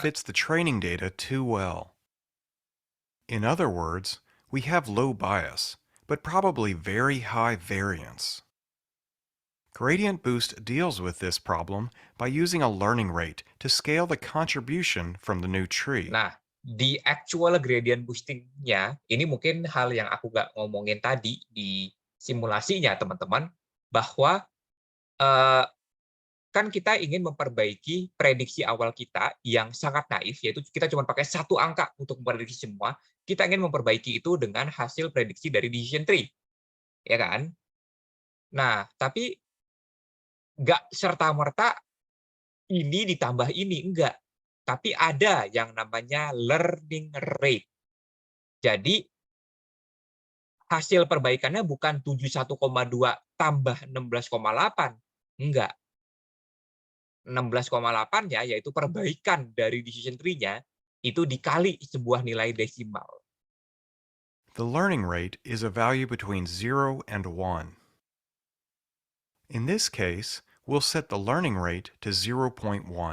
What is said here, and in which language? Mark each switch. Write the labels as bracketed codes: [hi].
[en] fits the training data too well. In other words, we have low bias, but probably very high variance. Gradient Boost deals with this problem by using a learning rate to scale the contribution from the new tree. [id] Nah, di actual [en] gradient boosting- [id] nya, ini mungkin hal yang aku nggak ngomongin tadi di simulasinya, teman-teman, bahwa kan kita ingin memperbaiki prediksi awal kita yang sangat naif, yaitu kita cuma pakai satu angka untuk memprediksi semua. Kita ingin memperbaiki itu dengan hasil prediksi dari [en] decision tree, [id] ya kan? Nah, tapi nggak serta-merta ini ditambah ini, enggak. Tapi ada yang namanya [en] learning rate. [id] Jadi, hasil perbaikannya bukan 71,2 tambah 16,8. Enggak. 16,8-nya, yaitu perbaikan dari [en] decision tree- [id] nya, itu dikali sebuah nilai desimal. [en] The learning rate is a value between 0 and 1. In this case, we'll set the learning rate to 0.1.